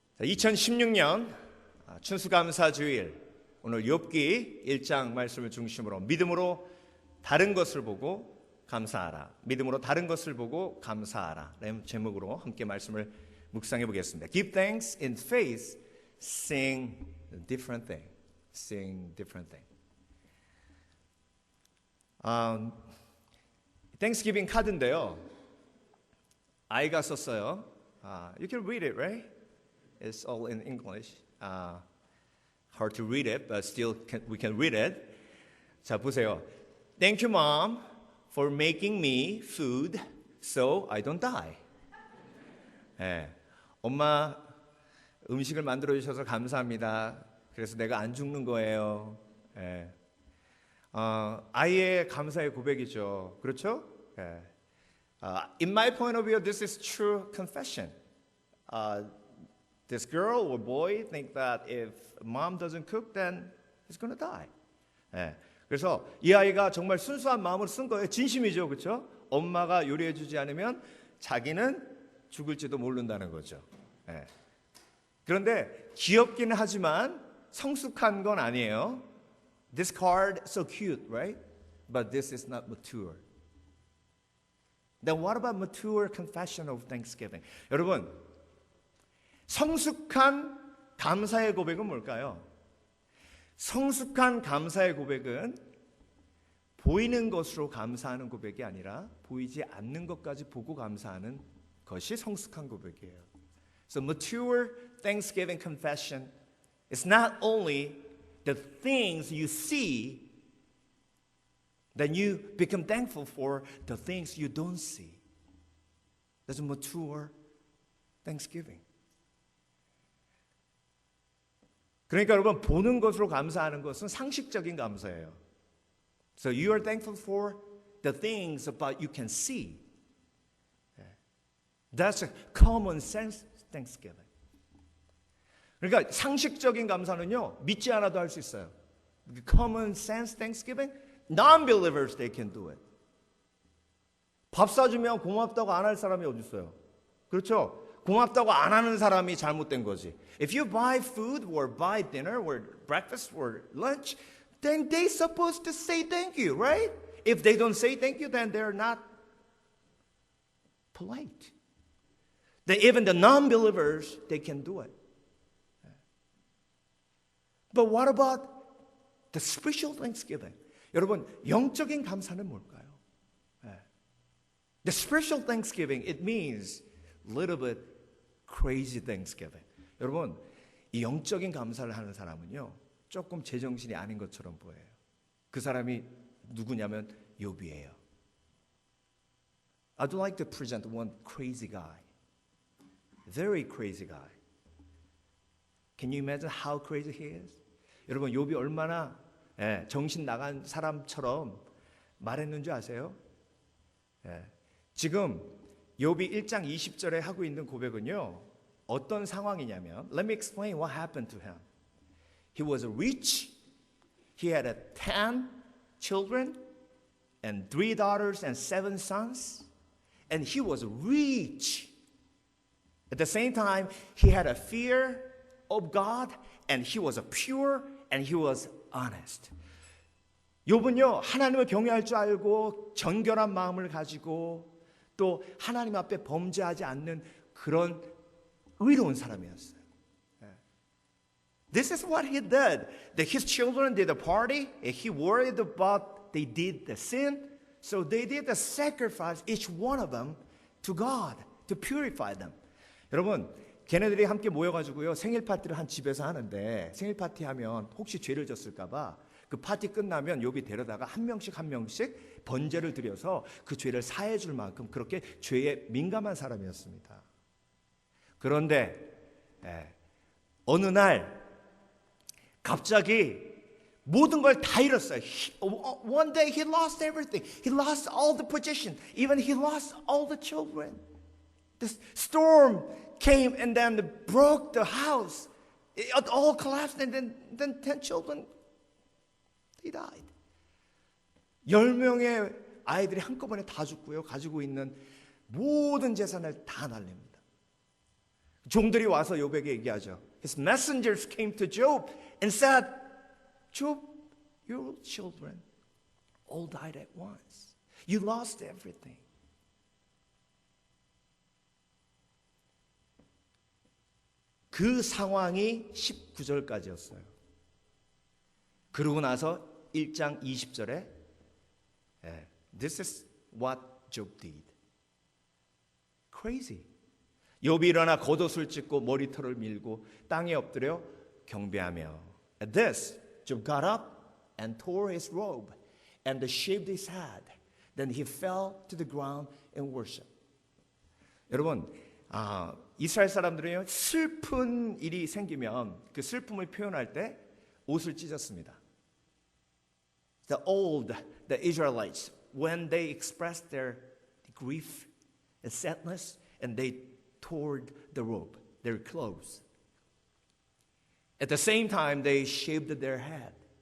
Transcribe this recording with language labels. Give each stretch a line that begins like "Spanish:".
Korean: 2016년 추수감사주일, 오늘 욥기 1장 말씀을 중심으로 믿음으로 다른 것을 보고 감사하라, 믿음으로 다른 것을 보고 감사하라 라는 제목으로 함께 말씀을 묵상해 보겠습니다.
English: Give thanks in faith, sing different thing. Sing different thing.
Korean: Thanksgiving 카드인데요, 아이가 썼어요.
English: You can read it, right? It's all in English. Hard to read it, but still we can read it.
Korean: 자, 보세요.
English: Thank you, Mom, for making me food so I don't die.
Korean: 네. 엄마, 음식을 만들어 주셔서 감사합니다. 그래서 내가 안 죽는 거예요. 네. 아이의 감사의 고백이죠. 그렇죠? 네.
English: In my point of view, this is true confession. This girl or boy think that if mom doesn't cook, then he's going to die.
Korean: 네. 그래서 이 아이가 정말 순수한 마음으로 쓴 거예요. 진심이죠, 그렇죠? 엄마가 요리해주지 않으면 자기는 죽을지도 모른다는 거죠. 네. 그런데 귀엽기는 하지만 성숙한 건 아니에요.
English: This card so cute, right? But this is not mature. Then what about mature confession of thanksgiving?
Korean: 여러분, 성숙한 감사의 고백은 뭘까요? 성숙한 감사의 고백은 보이는 것으로 감사하는 고백이 아니라 보이지 않는 것까지 보고 감사하는 것이 성숙한 고백이에요.
English: So mature thanksgiving confession is not only the things you see, then you become thankful for the things you don't see. That's mature thanksgiving.
Korean: 그러니까 여러분, 보는 것으로 감사하는 것은 상식적인 감사예요.
English: So you are thankful for the things about you can see. That's a common sense thanksgiving.
Korean: 그러니까 상식적인 감사는요, 믿지 않아도 할 수 있어요.
English: Common sense thanksgiving, non-believers they can do it.
Korean: 밥 사주면 고맙다고 안 할 사람이 어디 있어요? 그렇죠? 고맙다고 안 하는 사람이 잘못된 거지.
English: If you buy food or buy dinner or breakfast or lunch, then they're supposed to say thank you, right? If they don't say thank you, then they're not polite. Then even the non-believers, they can do it. But what about the spiritual thanksgiving?
Korean: 여러분, 영적인 감사는 뭘까요?
English: The spiritual thanksgiving, it means a little bit crazy thanksgiving.
Korean: 여러분, 이 영적인 감사를 하는 사람은요, 조금 제정신이 아닌 것처럼 보여요. 그 사람이 누구냐면 욥이에요.
English: I'd like to present one crazy guy. Very crazy guy. Can you imagine how crazy he is?
Korean: 여러분, 욥이 얼마나 정신 나간 사람처럼 말했는 줄 아세요? 지금 욥이 1장 20절에 하고 있는 고백은요, 어떤 상황이냐면,
English: Let me explain what happened to him. He was rich. He had 10 children and 3 daughters and 7 sons. And he was rich. At the same time, he had a fear of God and he was pure and he was honest.
Korean: 욥은요, 하나님을 경외할 줄 알고 정결한 마음을 가지고 또 하나님 앞에 범죄하지 않는 그런 의로운 사람이었어요.
English: This is what he did. That his children did a party. He worried about they did the sin. So they did the sacrifice, each one of them, to God, to purify them.
Korean: 여러분, 걔네들이 함께 모여가지고요, 생일 파티를 한 집에서 하는데, 생일 파티 하면 혹시 죄를 졌을까봐 그 파티 끝나면 욥이 데려다가 한 명씩 번제를 드려서 그 죄를 사해 줄 만큼 그렇게 죄에 민감한 사람이었습니다. 그런데 어느 날 갑자기 모든 걸 다 잃었어요.
English: One day he lost everything. He lost all the possession. Even he lost all the children. The storm came and then broke the house. It all collapsed and then 10 children, they died.
Korean: 10명의 아이들이 한꺼번에 다 죽고요. 가지고 있는 모든 재산을 다 날립니다. 종들이 와서 욥에게 얘기하죠.
English: His messengers came to Job and said, Job, your children all died at once. You lost everything.
Korean: 그 상황이 19절까지였어요. 그러고 나서 1장 20절에
English: This is what Job did. Crazy.
Korean: 욥이 일어나 겉옷을 찢고 머리털을 밀고 땅에 엎드려 경배하며
English: At this, Job got up and tore his robe and shaved his head. Then he fell to the ground and worshiped.
Korean: 여러분, 이스라엘 사람들은요 슬픈 일이 생기면 그 슬픔을 표현할 때 옷을 찢었습니다.
English: The Israelites, when they expressed their grief and sadness, and they tore the robe, their clothes. At the same time, they shaved their head.